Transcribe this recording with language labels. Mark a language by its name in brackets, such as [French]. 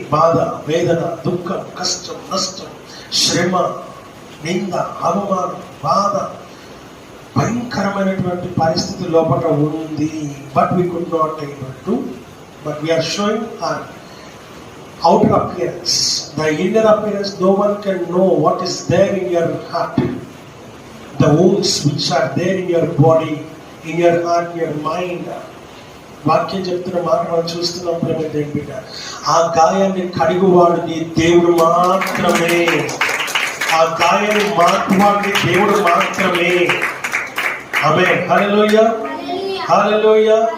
[Telugu] బాధ, వేదన, దుఃఖం, కష్టం, నష్టం, శ్రమ, నింద, అవమానం, బాధ, భయంకరమైనటువంటి పరిస్థితి లోపల ఉంది. [English] But we could not able to, but we're showing our outer appearance. The inner appearance, no one can know what is there in your heart. The wounds which are there in your body, in your heart, your mind. [Telugu] వాక్యం చెప్తున్న మాట మనం చూస్తున్నాం ప్రేమ దేవుని బిడ్డ. ఆ గాయాన్ని కడిగువాడు నీ దేవుడు మాత్రమే. ఆ గాయాన్ని మార్పువాడు దేవుడు మాత్రమే. ఆమేన్. హల్లెలూయా, హల్లెలూయా.